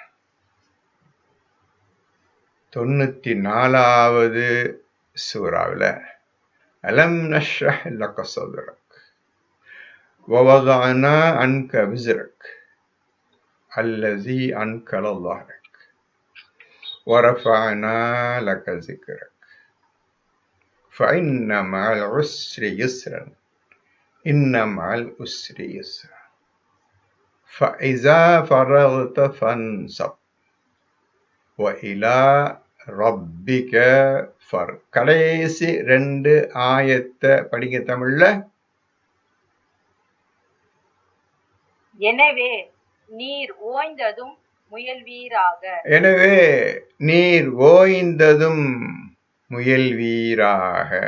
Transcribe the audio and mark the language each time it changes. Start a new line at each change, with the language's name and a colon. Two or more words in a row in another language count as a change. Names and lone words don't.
Tamil: 94வது சூறாவில்
Arabic: ألم نشرح لك صدرك ووضعنا عنك وزرك الذي أنقض ظهرك ورفعنا لك ذكرك فإن مع العسر يسرا إن مع العسر يسرا فإذا فرغت فانصب وإلى ربك فارغب.
Tamil: கடைசி 2 ஆயத்தை படிங்க தமிழ்ல. எனவே நீர் ஓய்ந்ததும் முயல்வீராக. எனவே நீர் ஓய்ந்ததும் முயல்வீராக.